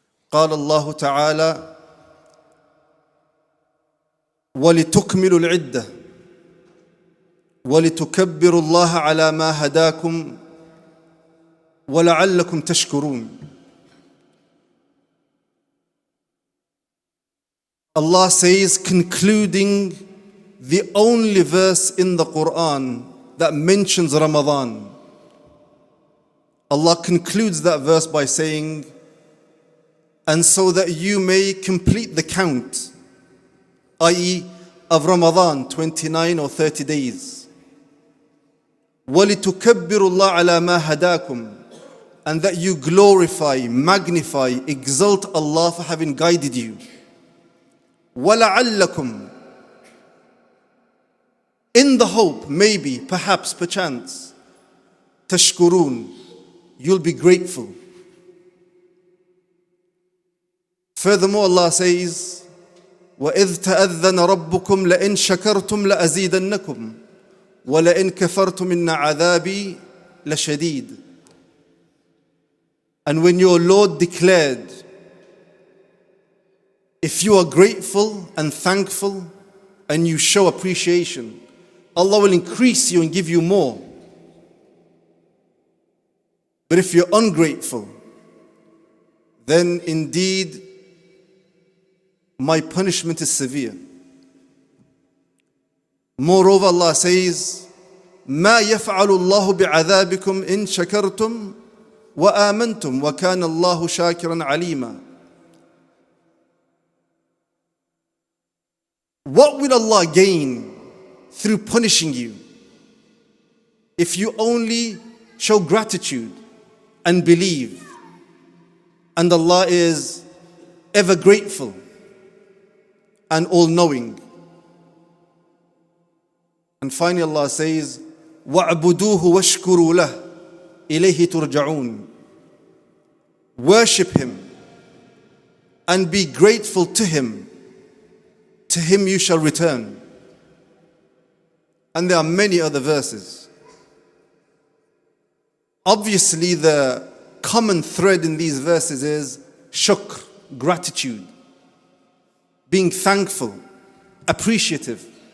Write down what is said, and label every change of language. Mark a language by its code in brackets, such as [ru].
[ar] قال الله تعالى: ولتكملوا العدة ولتكبروا الله على ما هداكم ولعلكم تشكرون. [en] Allah says, concluding the only verse in the Quran that mentions Ramadan, Allah concludes that verse by saying, and so that you may complete the count, i.e. of Ramadan, 29 or 30 days. [ar] وَلِتُكَبِّرُوا اللَّهَ عَلَى مَا هَدَاكُمْ, [en] and that you glorify, magnify, exalt Allah for having guided you. [ar] وَلَعَلَّكُمْ, [en] in the hope, maybe, perhaps, perchance, [ar] تَشْكُرُونَ, [en] you'll be grateful. Furthermore, Allah says, [ar] وَإِذْ تَأَذَّنَ رَبُّكُمْ لَإِنْ شَكَرْتُمْ لَأَزِيدَنَّكُمْ وَلَإِنْ كَفَرْتُمْ إِنَّ عَذَابِي لَشَدِيدٌ. [en] And when your Lord declared, if you are grateful and thankful and you show appreciation, Allah will increase you and give you more. But if you're ungrateful, then indeed my punishment is severe. Moreover, Allah says, [ar] مَا يَفْعَلُ اللَّهُ بِعَذَابِكُمْ إِن شَكَرْتُمْ وَآمَنْتُمْ وَكَانَ اللَّهُ شَاكِرًا عَلِيمًا. [en] What will Allah gain through punishing you if you only show gratitude and believe? And Allah is ever grateful and all-knowing. And finally Allah says, [ar] وَاعْبُدُوهُ وَاشْكُرُوا لَهُ إِلَيْهِ تُرْجَعُونَ. [en] Worship Him and be grateful to Him. To Him you shall return. And there are many other verses. Obviously, the common thread in these verses is shukr, gratitude, being thankful, appreciative.